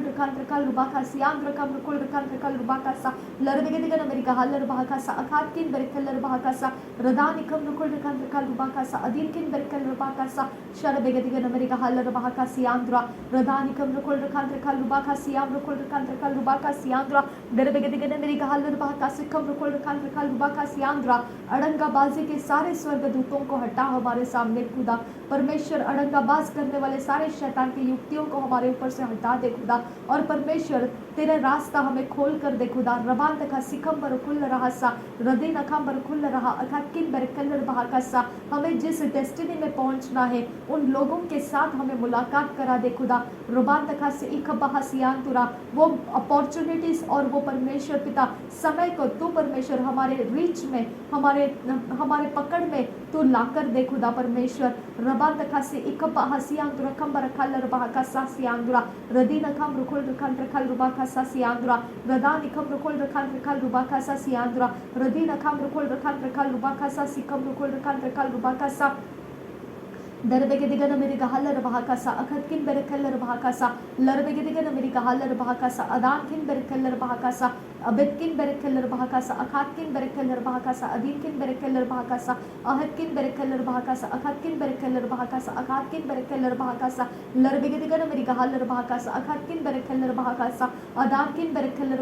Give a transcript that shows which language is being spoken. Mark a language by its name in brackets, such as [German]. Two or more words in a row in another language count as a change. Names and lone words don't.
[Hindi] रखान रखल रुबाका सियांद्रा कम रुकुल रखान रखल रुबाकासा लरबे के दिगन मेरी गहल्लर बहाकासा अखतकिन बेरे खल्लर बहाकासा रदान इखम रुकुल रखान रखल रुबाकासा अदीनकिन बेरे खल्लर बहाकासा शरबे के दिगन मेरी गहल्लर बहाका सियांद्रा रदान इखम रुकुल रखान रखल रुबाका सियाम रुकुल रखान रखल रुबाका सियांद्रा दरबे के दिगन मेरी गहल्लर बहाका सिखम रुकुल रखान रखल रुबाका सियांद्रा अड़ंगाबाजी के सारे स्वर्गदूतों को हटा हमारे सामने खुदा परमेश्वर। अड़ंगाबाज करने वाले सारे शैतान की युक्तियों को हमारे ऊपर से हटा दे खुदा, और परमेश्वर तेरा रास्ता हमें खोल कर दे खुदा। रबान तखा सिखम बर खुल रहा सा रदी नखम बर खुल रहा अखकिन बर कलर बहाका सा, हमें जिस डेस्टिनी में पहुंचना है उन लोगों के साथ हमें मुलाकात करा दे खुदा। रबान तखा से इख बहासियान तुरा वो अपॉर्चुनिटीज और वो परमेश्वर पिता समय को तू परमेश्वर हमारे रीच में हमारे पकड़ में तू लाकर दे खुदा परमेश्वर। रबान तखा से इख बहासियान तुरा खम बर खलर बहाका सा सियांदुरा रदी नखम रुकुल रखन रखल रुबाका सा सियांदुरा रदान इखम रुकुल रखन रखल रुबाका सा सियांदुरा रदी नखम रुकुल रखन रखल रुबाका सा सिखम रुकुल रखन रखल रुबाका सा दरबे के दिगन मेरी गहल्लर बहाकासा अखतकिन बेरे खल्लर बहाकासा लरबे के दिगन मेरी गहल्लर बहाकासा अदानकिन बेरे खल्लर बहाकासा अबेदकिन बेरे खल्लर बहाकासा अखातकिन बेरे खल्लर बहाकासा अदीनकिन बेरे खल्लर बहाकासा अहदकिन बेरे खल्लर बहाकासा अखातकिन बेरे खल्लर बहाकासा अखातकिन बेरे खल्लर बहाकासा लरबे के दिगन मेरी गहल्लर बहाकासा अखातकिन बेरे खल्लर बहाकासा अदानकिन बेरे खल्लर